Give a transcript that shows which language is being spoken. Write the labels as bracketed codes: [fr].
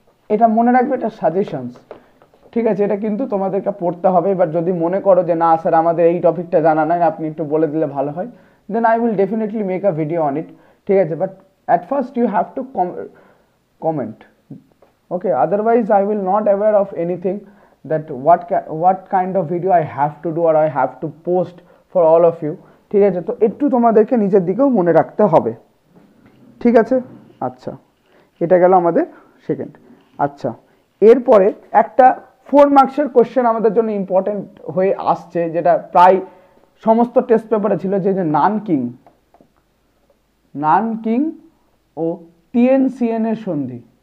[bn] এটা মনে রাখবে, এটা সাজেশনস, ঠিক আছে? এটা কিন্তু তোমাদেরকে পড়তে হবে। এবার যদি মনে করো যে না স্যার আমাদের এই টপিকটা জানা নাই, আপনি একটু বলে দিলে ভালো হয়, [en] then I will definitely make a video on it, [bn] ঠিক আছে? [en] But at first you have to comment, okay? Otherwise I will not aware of anything that what kind of video I have to do or I have to post for all of you, [bn] ঠিক আছে? তো একটু তোমাদেরকে নিজের দিকেও মনে রাখতে হবে, ঠিক আছে? আচ্ছা, এটা গেল আমাদের সেকেন্ড। আচ্ছা, এরপরে একটা 4 মার্কসের কোশ্চেন আমাদের জন্য ইম্পর্টেন্ট হয়ে আসছে, যেটা প্রায় সমস্ত টেস্ট পেপারে ছিল, যে নানকিং ও টিএনসিএন এর সন্ধি।